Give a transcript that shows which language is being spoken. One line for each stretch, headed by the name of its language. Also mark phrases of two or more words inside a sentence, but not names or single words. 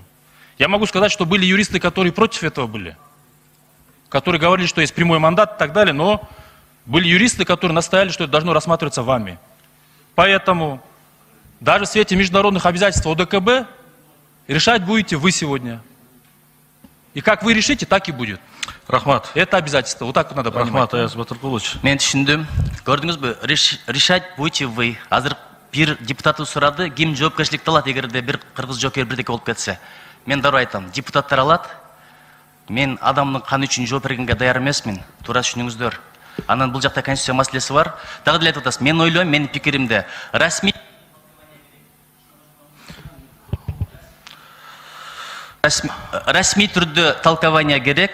Russian: Я могу сказать, что были юристы, которые против этого были, которые говорили, что есть прямой мандат и так далее, но были юристы, которые настояли, что это должно рассматриваться вами. Поэтому даже в свете международных обязательств ОДКБ решать будете вы сегодня. И как вы решите, так и будет. Рахмат. Это обязательство. Вот так вот надо понимать. Рахмат, Аяз Батыркулович.
Kyrgyz: Мен түшүндүм. Көрдүңүзбү?
Russian: Решать будете вы.
Kyrgyz: Азыр бир депутат сурады, ким жоопкерчиликти алат эгерде бир кыргыз жокер бирдеке болуп кетсе. Мен дароо айтам, депутаттар алат. Мен адамдын каны үчүн жооп бергенге даяр эмесмин. Туура түшүнүңүздөр. Анан бул жакта конституция маселеси бар. Дагы деле айтып атасыз. Мен ойлойм, менин пикиримде расмий түрдө толкование керек.